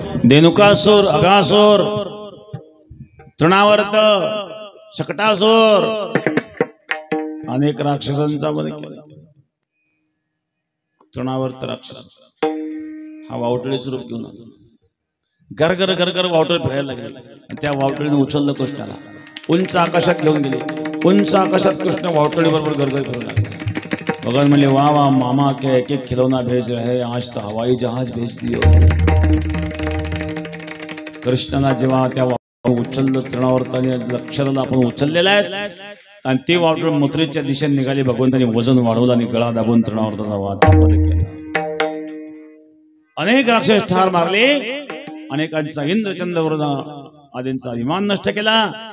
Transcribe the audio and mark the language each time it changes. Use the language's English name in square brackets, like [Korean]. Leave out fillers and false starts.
[Marathi] धेनुकासूर, अगासूर, तृणावर्त, शकटासूर अनेक राक्षसांचा वध केला. तृणावर्त राक्षस हा वावटळीचं रूप घेऊन आला. गरगर गरगर वावटळ फिरायला लागले आणि त्या वावटळीने उचललं कृष्णाला. उंच आकाशात घेऊन गेले. उंच आकाशात कृष्ण वावटळी बरोबर गरगर फिरू लागले. भगवान म्हणले [Hindi] वाह वाह मामा के एक एक खिलौना भेज रहे, आज तो हवाई जहाज भेज दियो. [Marathi] कृष्णाला जेव्हा त्या उचललं तृणावर्ताने, लक्षाला आपण उचललेला आहे आणि ते वावटळ मथुरेच्या दिशेने निघाले. भगवंतांनी वजन वाढवलं आणि गळा दाबून तृणावर्ताचा वाद केला. अनेक राक्षस ठार मारले, अनेकांचा इंद्रचंद्रवर्ण आदींचा विमान नष्ट केला.